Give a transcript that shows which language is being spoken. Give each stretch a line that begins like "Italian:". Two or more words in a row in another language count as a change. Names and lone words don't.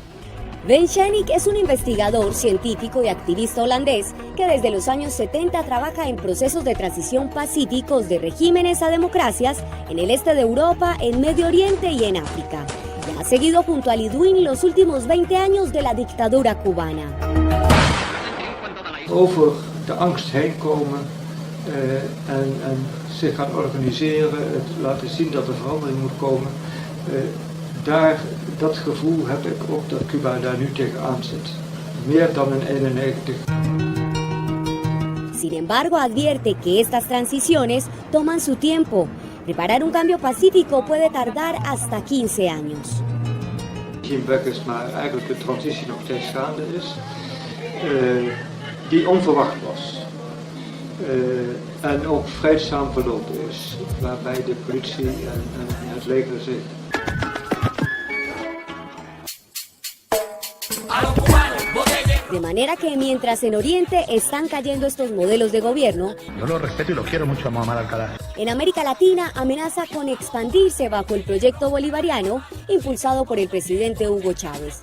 Spanish: Ben Schenck es un investigador, científico y activista holandés que desde los años 70 trabaja en procesos de transición pacíficos de regímenes a democracias en el este de Europa, en Medio Oriente y en África. Ha seguido junto a Lidwin los últimos 20 años de la dictadura cubana.
Dutch: Over de angst heen komen en zich gaan organiseren, het laten zien dat er verandering moet komen. Dat gevoel heb ik ook dat Cuba daar nu tegenaan zit. Meer dan in 91.
Spanish: Sin embargo, advierte que estas transiciones toman su tiempo. Preparar un cambio pacífico puede tardar hasta 15 años.
Dutch: Weggers, maar eigenlijk de transitie nog steeds gaande is, die onverwacht was en ook vreedzaam verlopen is, waarbij de politie en het leger zich.
Spanish: De manera que mientras en Oriente están cayendo estos modelos de gobierno, yo lo respeto y lo quiero mucho a Muammar al-Qaddafi. En América Latina amenaza con expandirse bajo el proyecto bolivariano impulsado por el presidente Hugo Chávez.